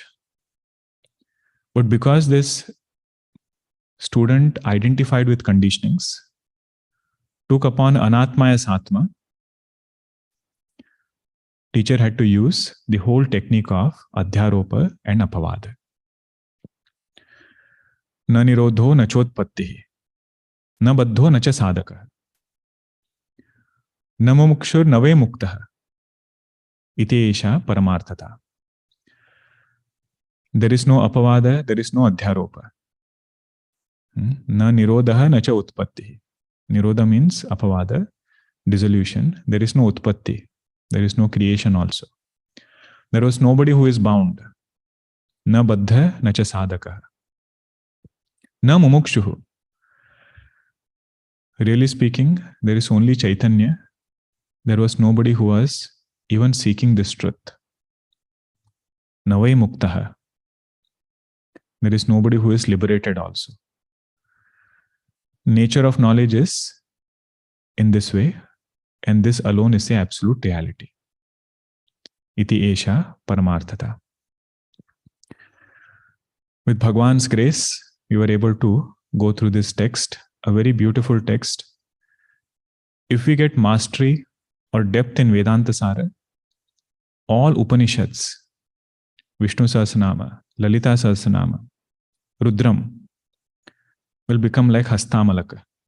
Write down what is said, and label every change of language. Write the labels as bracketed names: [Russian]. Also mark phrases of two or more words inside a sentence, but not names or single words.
[English] But because this student identified with conditionings, took upon Anatma as Atma, teacher had to use the whole technique of Adhyaropa and Apavada. [Sanskrit] न निरोधो न चोत्पत्तिः. न बद्धो न च साधकः, न मुमुक्षुर्न वै मुक्तः, इति एषा परमार्थता. [English] There is no apavada, there is no adhyaropa. [Sanskrit] न निरोध न च उत्पत्ति. [English] Nirodha means apavada, dissolution. There is no utpatti. There is no creation also. There was nobody who is bound. [Sanskrit] न बद्ध न च साधक. न मुमुक्षुः. [English] Really speaking, there is only Chaitanya. There was nobody who was even seeking this truth. [Sanskrit] नवै मुक्तः. [English] There is nobody who is liberated also. Nature of knowledge is in this way, and this alone is the absolute reality. [Sanskrit] इति एषा परमार्थता. [English] With Bhagwan's grace, we were able to go through this text, a very beautiful text. If we get mastery or depth in Vedanta Saar, all Upanishads, Vishnu Sahasranama, Lalita Sahasranama, Rudram, will become like Hastamalaka.